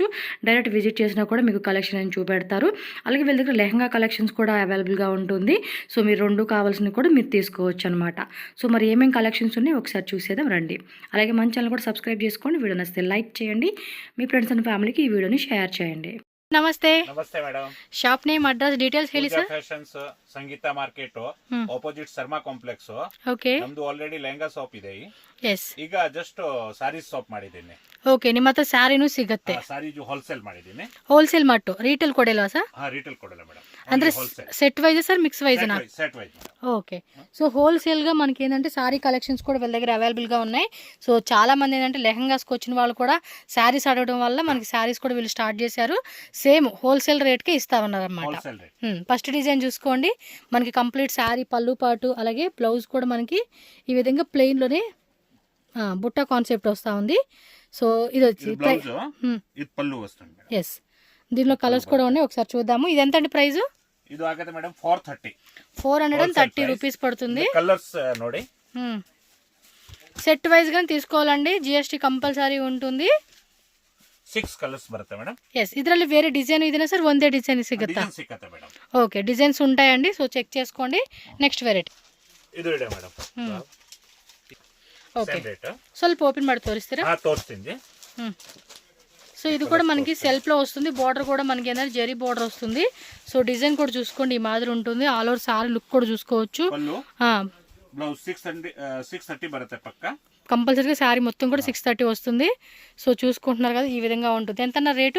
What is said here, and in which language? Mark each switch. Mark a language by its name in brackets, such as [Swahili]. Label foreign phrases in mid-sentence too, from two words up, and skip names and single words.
[Telugu] డైరెక్ట్ విజిట్ చేసినా కూడా మీకు కలెక్షన్ అని చూపెడతారు. అలాగే వీళ్ళ దగ్గర లెహంగా కలెక్షన్స్ కూడా అవైలబుల్గా ఉంటుంది. సో మీరు రెండు కావాల్సినవి కూడా మీరు తీసుకోవచ్చు అనమాట. సో మరి ఏమేమి కలెక్షన్స్ ఉన్నాయో ఒకసారి చూసేద్దాం రండి. అలాగే మన ఛానల్ కూడా సబ్స్క్రైబ్ చేసుకోండి. వీడియో నచ్చితే లైక్ చేయండి. మీ [English] friends and familyki [Telugu] ఈ వీడియోని షేర్ చేయండి. [Kannada] ನಮಸ್ತೆ ನಮಸ್ತೆ ಮೇಡಮ್. [English] shop name address details ಹೇಳಿ [Kannada] ಪೂಜಾ ಸರ್. ಫ್ಯಾಷನ್ಸ್ ಸಂಗೀತ ಮಾರ್ಕೆಟ್ ಆಪೋಸಿಟ್ ಶರ್ಮಾ ಕಾಂಪ್ಲೆಕ್ಸ್. ಓಕೆ, ನಮ್ದು [English] already lehenga shop [Kannada] ಇದೆ. ಎಸ್, [English] ಈಗ just sarees shop ಮಾಡಿದ್ದೀನಿ. [Kannada] ಓಕೆ. ನಿಮ್ಮ ಹತ್ರ ಸ್ಯಾರಿನೂ ಸಿಗುತ್ತೆ. [English] saree wholesale ಮಾಡಿದ್ದೀನಿ. [Kannada] ಹೋಲ್ಸೇಲ್ ಮಟ್ಟು ರೀಟೇಲ್ ಕೊಡಿಲ್ವಾ ಸರ್? ರಿಟೇಲ್ ಕೊಡಲ್ಲ ಮೇಡಮ್, ಅಂದ್ರೆ ಹೋಲ್ಸೇಲ್ [English] set wise sir, mix wisena? set wise. [Telugu] ఓకే. సో హోల్సేల్గా మనకి ఏంటంటే [English] saree collections [Telugu] కూడా వీళ్ళ దగ్గర అవైలబుల్గా ఉన్నాయి. సో చాలా మంది ఏంటంటే లెహంగాస్కి వచ్చిన వాళ్ళు కూడా శారీస్ అడగడం వల్ల మనకి శారీస్ కూడా వీళ్ళు స్టార్ట్ చేశారు. [English] same wholesale rateke [Telugu] ఇస్తామన్నారు అనమాట. [English] wholesale rate. first design [Telugu] చూసుకోండి. మనకి కంప్లీట్ శారీ పళ్ళు పాటు అలాగే బ్లౌజ్ కూడా మనకి ఈ విధంగా ప్లెయిన్లోనే బుట్ట కాన్సెప్ట్ వస్తూ ఉంది. సో ఇది వచ్చి [Kannada] ಬ್ಲೌಸ್ ಇದು ಪಲ್ಲು ವస్తుంది ಮೇಡಮ್. [Telugu] ఎస్, దీనిలో కలర్స్ కూడా ఉన్నాయి. ఒకసారి చూద్దాము. ఇది ఎంత అండి ప్రైస్? [Kannada] ಇದು ಆಗುತ್ತೆ ಮೇಡಮ್ 430. [Telugu] 430 రూపీస్ పడుతుంది. [Kannada] ಕಲರ್ಸ್ ನೋಡಿ. [English] set wise [Telugu] గా తీసుకోవాలండి, [English] GST compulsory [Telugu] ఉంటుంది. [Kannada] 6 ಕಲರ್ಸ್ ಬರುತ್ತೆ ಮೇಡಮ್. ఎస్, ಇದರಲ್ಲಿ వేరే డిజైన్ ಇದೆನಾ ಸರ್? ಒಂದೇ ಡಿಸೈನ್ ಸಿಗುತ್ತಾ? ಡಿಸೈನ್ ಸಿಕ್ಕತ್ತೆ ಮೇಡಮ್. [Telugu] ఓకే, డిజైన్స్ ఉంటాయండి. సో చెక్ చేసుకోండి. [English] next variety [Kannada] ಇದು ಇದೆ ಮೇಡಮ್. [Telugu] ఓకే, [English] same rate. [Kannada] ಸ್ವಲ್ಪ ఓపెన్ ಮಾಡಿ తోరిస్తారా? ತೋರಿಸ್ತೀನಿ. [Telugu] సో ఇది కూడా మనకి సెల్ఫ్లో వస్తుంది. బార్డర్ కూడా మనకి ఏంటంటే జరీ బార్డర్ వస్తుంది. సో డిజైన్ కూడా చూసుకోండి, ఈ మాదిరి ఉంటుంది. [English] all over saree look [Telugu] కూడా చూసుకోవచ్చు. బ్లౌజ్ 630 బರುತ್ತೆ పక్క. కంపల్సరీగా శారీ మొత్తం కూడా 630 వస్తుంది. సో చూసుకుంటున్నారు కదా, ఈ విధంగా ఉంటుంది. ఎంత అన్న రేటు?